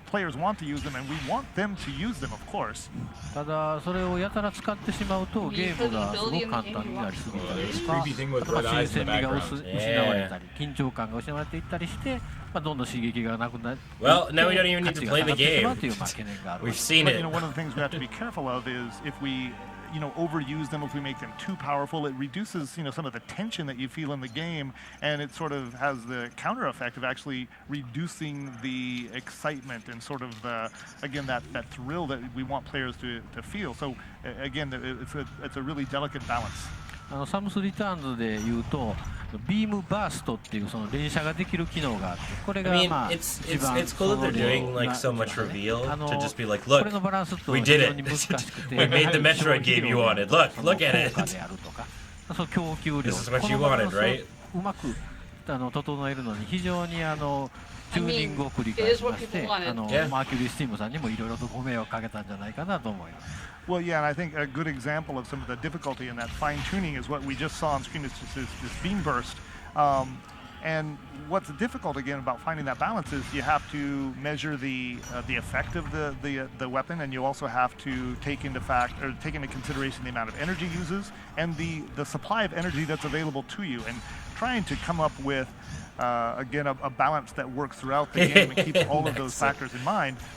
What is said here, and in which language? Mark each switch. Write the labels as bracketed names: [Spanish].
[English] Players want to use them, and we want them to use them, of course. [Japanese] ただそれをやたら使ってしまうとゲームがすごく簡単になりすぎたりとか、新鮮味が失われたり、緊張感が失われていったりして、どんどん刺激がなくなる。 [English] Well, now we don't even need to play the game. We've seen but, it. One of the things we have to be careful of is if we overuse them, if we make them too powerful, it reduces some of the tension that you feel in the game, and it sort of has the counter effect of actually reducing the excitement and sort of again that thrill that we want players to feel. So again, it's a really delicate balance. [Japanese] サムスリターンズで言うとビームバーストっていうその連射ができる機能があって、これが [English] it's cool that they're doing like so much reveal to just be like, look, we did it. We made the Metroid game you wanted. Look at it. This is what you wanted, right? [Japanese] うまく整えるのに非常にチューニングを繰り返しまして、マーキュリースティームさんにもいろいろとご迷惑かけたんじゃないかなと思います。 [English] Well, yeah, and I think a good example of some of the difficulty in that fine-tuning is what we just saw on screen, this beam burst. And what's difficult, again, about finding that balance is you have to measure the effect of the weapon, and you also have to take into consideration the amount of energy it uses and the supply of energy that's available to you, and trying to come up with, again, a balance that works throughout the game and keeps all of those factors in mind.